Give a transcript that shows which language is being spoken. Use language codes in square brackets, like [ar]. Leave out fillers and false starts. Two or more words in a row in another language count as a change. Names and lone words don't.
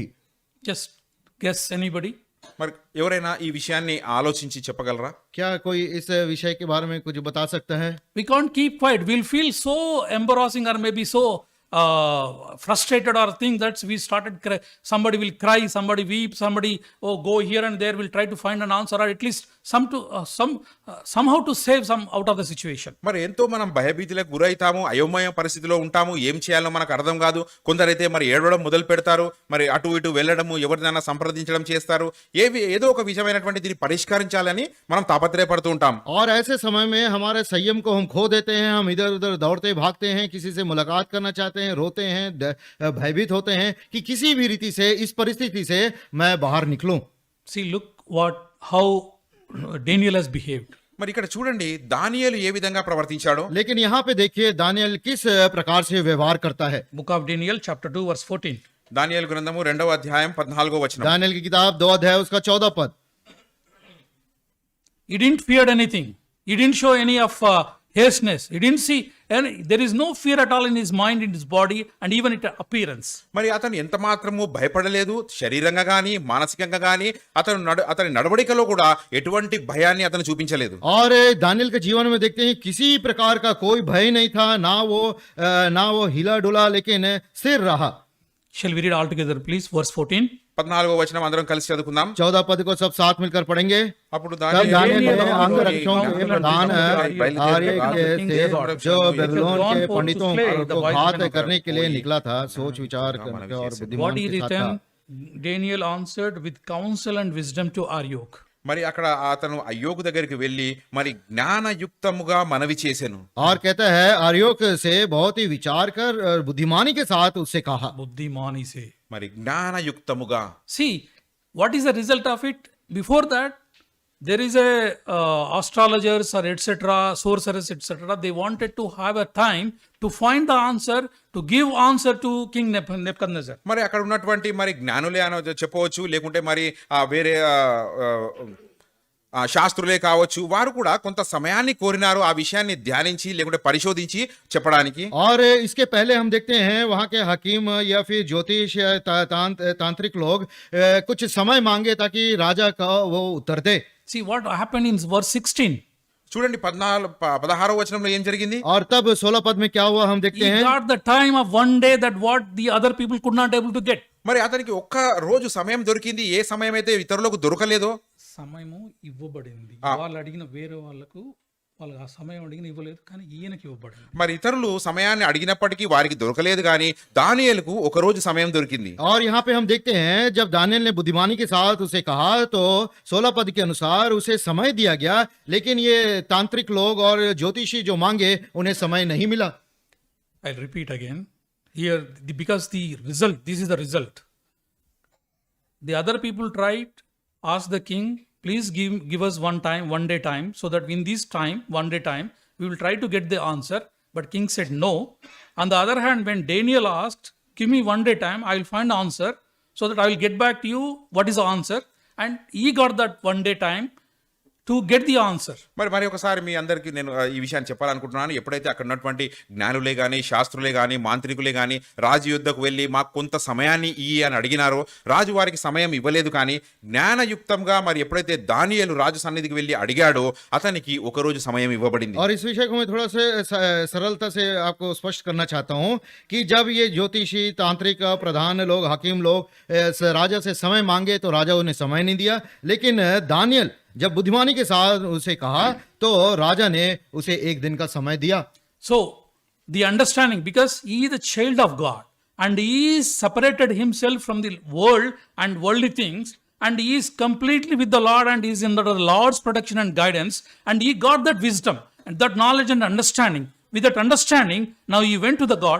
[en] Just guess anybody. [te] మరి ఎవరైనా ఈ విషయాన్ని ఆలోచించి చెప్పగలరా? [hi] क्या कोई इस विषय के बारे में कुछ बता सकता है? [en] We can't keep quiet. We'll feel so embarrassing or maybe so frustrated or think that we started somebody will cry, somebody weep, somebody go here and there, will try to find an answer or at least somehow to save some out of the situation. [te] మరి ఎంతో మనం భయభీతులకు గురైతాము, అయోమయ పరిస్థితిలో ఉంటాము, ఏం చేయాలో మనకు అర్థం కాదు. కొందరైతే మరి ఏడవడం మొదలు పెడతారు, మరి అటు ఇటు వెళ్ళడము, ఎవరినైనా సంప్రదించడం చేస్తారు. ఏదో ఒక విషయమైనటువంటి దీన్ని పరిష్కరించాలని మనం తాపత్రయపడుతూ ఉంటాం. [hi] और ऐसे समय में हमारे संयम को हम खो देते हैं, हम इधर उधर दौड़ते भागते हैं, किसी से मुलाकात करना चाहते हैं, रोते हैं, भयभीत होते हैं कि किसी भी रीति से इस परिस्थिति से मैं बाहर निकलूं. [en] See, look how Daniel has behaved. [te] మరి ఇక్కడ చూడండి దానియేలు ఏ విధంగా ప్రవర్తించాడో. [hi] लेकिन यहाँ पे देखिए दानियल किस प्रकार से व्यवहार करता है. [en] Book of Daniel chapter 2 verse 14. [te] దానియేలు గ్రంథము 2వ అధ్యాయం 14వ వచనం. [hi] दानियल की किताब 2 अध्याय उसका 14 पद. [en] He didn't fear anything. He didn't show any of hasteness. He didn't see any, there is no fear at all in his mind, in his body and even in appearance. [te] మరి అతను ఎంత మాత్రము భయపడలేదు, శరీరంగా గాని మానసికంగా గాని అతని నడవడికలో కూడా ఎటువంటి భయాన్ని అతను చూపించలేదు. [hi] और दानियल के जीवन में देखते हैं किसी प्रकार का कोई भय नहीं था, ना वो हिला डुला, लेकिन स्थिर रहा. [en] Shall we read all together please verse 14? [te] 14వ వచనం అందరం కలిసి చదువుకుందాం. [hi] 14 पद को सब साथ मिलकर पढ़ेंगे. [te] అప్పుడు [hi] तब दानियल ने दानियल अंगरक्षकों के प्रधान आर्य के जो बेबीलोन के पंडितों को घात करने के लिए निकला था, सोच विचार करके और [en] What [hi] बुद्धिमान [en] he [hi] के साथ था. [en] written, Daniel answered with counsel and wisdom to Arioch. [te] మరి అక్కడ అతను అయ్యోకు దగ్గరికి వెళ్ళి మరి జ్ఞానయుక్తముగా మనవి చేసెను. [hi] और कहता है आर्योक से बहुत ही विचार कर और बुद्धिमानी के साथ उससे कहा. बुद्धिमानी से. [te] మరి జ్ఞానయుక్తముగా. [en] See, what is the result of it? Before that, there is a astrologers or etc., sorcerers etc., they wanted to have a time to find the answer, to give answer to King Nebuchadnezzar. [te] మరి అక్కడ ఉన్నటువంటి మరి జ్ఞానులే అని చెప్పవచ్చు, లేకుంటే మరి వేరే శాస్త్రులే కావచ్చు, వారు కూడా కొంత సమయాన్ని కోరినారు ఆ విషయాన్ని ధ్యానించి లేకుంటే పరిశోధించి చెప్పడానికి. [hi] और इसके पहले हम देखते हैं वहां के हकीम या फिर ज्योतिष या तांत्रिक लोग कुछ समय मांगे ताकि राजा का वो उत्तर दे. [en] See what happened in verse 16. [te] చూడండి 16వ వచనంలో ఏం జరిగింది. [hi] और तब 16 पद में क्या हुआ हम देखते [en] He [hi] हैं. [en] got the time of one day that what the other people could not able to get. [te] మరి అతనికి ఒక్క రోజు సమయం దొరికింది, ఏ సమయం అయితే ఇతరులకు దొరకలేదో. సమయము ఇవ్వబడింది. వాళ్ళు అడిగిన వేరే వాళ్ళకు వాళ్ళకి ఆ సమయం అడిగిన ఇవ్వలేదు, కానీ ఈయనకి ఇవ్వబడింది. మరి ఇతరులు సమయాన్ని అడిగినప్పటికీ వారికి దొరకలేదు, కానీ దానియేలుకు ఒక రోజు సమయం దొరికింది. [hi] और यहाँ पे हम देखते हैं जब दानियल ने बुद्धिमानी के साथ उसे कहा तो 16 पद के अनुसार उसे समय दिया गया, लेकिन ये तांत्रिक लोग और ज्योतिषी जो मांगे उन्हें समय नहीं मिला. [en] I'll repeat again here because the result, this is the result. The other people tried, asked the king, please give us one day time, so that in this time, one day time, we will try to get the answer. But king said no. On the other hand, when Daniel asked, give me one day time, I will find the answer, so that I will get back to you what is the answer. And he got that one day time to get the answer. [te] మరి ఒకసారి మీ అందరికీ నేను ఈ విషయాన్ని చెప్పాలనుకుంటున్నాను. ఎప్పుడైతే అక్కడ ఉన్నటువంటి జ్ఞానులే కానీ శాస్త్రులే కానీ మాంత్రికులే కానీ రాజు యుద్ధకు వెళ్ళి మాకు కొంత సమయాన్ని ఇయ్యి అని అడిగినారో, రాజు వారికి సమయం ఇవ్వలేదు. కానీ జ్ఞానయుక్తంగా మరి ఎప్పుడైతే దానియేలు రాజు సన్నిధికి వెళ్ళి అడిగాడో అతనికి ఒక రోజు సమయం ఇవ్వబడింది. [hi] और इस विषय को मैं थोड़ा से सरलता से आपको स्पष्ट करना चाहता हूं कि जब ये ज्योतिषी तांत्रिक प्रधान लोग हकीम लोग राजा से समय मांगे तो राजा उन्हें समय नहीं दिया, लेकिन दानियल जब बुद्धिमानी के साथ उसे कहा तो राजा ने उसे एक दिन का समय दिया. [en] So the understanding, because he is the child of God and he separated himself from the world and worldly things, and he is completely with the Lord and he is under the Lord's protection and guidance, and he got that wisdom and that knowledge and understanding with that understanding, now he went to the God.